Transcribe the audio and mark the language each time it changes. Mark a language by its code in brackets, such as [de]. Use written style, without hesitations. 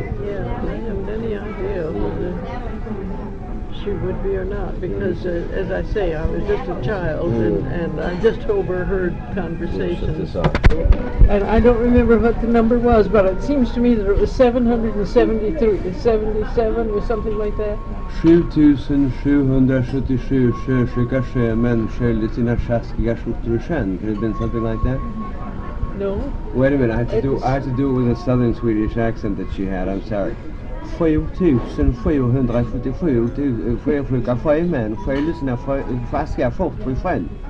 [en] Yeah, I haven't any idea whether she would be or not, because as I say, I was just a child, and I just overheard conversations. And I don't remember what the number was, but it seems to me that it was 773, 77 or something like that. [sv] 7777 sjöskicka män sköljde sina sjaskiga skjortor i sjön. [en] Could it have been something like that? No. Wait a minute, I have to do it with a southern Swedish accent that she had. I'm sorry. [sv] 7777 sjöskicka sjömän sköljde sina sjaskiga skjortor i sjön.